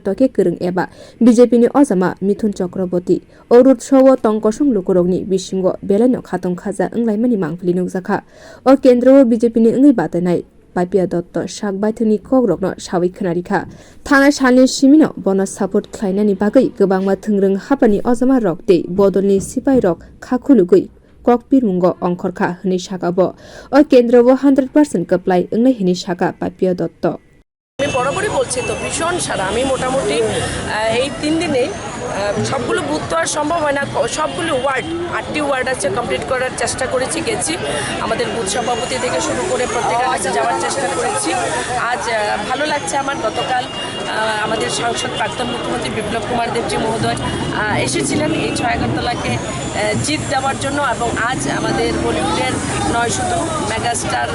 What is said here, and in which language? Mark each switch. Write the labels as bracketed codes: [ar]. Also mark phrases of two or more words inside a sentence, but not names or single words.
[trp] toke kereng eba BJP ni ozama Mithun Chakraborty o [en] road show [trp] tongkosung lukoroni bisingo belano khatong khaja inglaimani mangpli nukjakha o kendra BJP ni ingai batanai Papia Dotto Shakbaithuni kogrokno sawi khonarikha thana salni simino bono support khlainani bagai gobangma thungrung hapani ozama rokte bodolni sipai rok khakhulugui Kokpir mungo ongkorkha hini shakabo o kendrabo 100% kaplai inglai hini shaka Papia Dotto [bn] আমি বরাবরই বলছি তো ভীষণ সারা আমি মোটামুটি এই 3 দিনে সবগুলো বুথ তো আর সম্ভব হয় না সবগুলো ওয়ার্ড 8টি ওয়ার্ড আছে কমপ্লিট করার চেষ্টা করেছি গেছি আমাদের বুথ সভাপতি থেকে শুরু করে প্রত্যেকের কাছে যাওয়ার চেষ্টা করেছি আজ ভালো লাগছে আমার গতকাল আমাদের সাংসদ প্রাক্তন মুখ্যমন্ত্রী বিপ্লব কুমার দেবজি মহোদয় এসেছিলেন এই 6 আগরতলাকে জিত দেওয়ার জন্য এবং আজ আমাদের বলিউডের নয় শুধু মেগাস্টার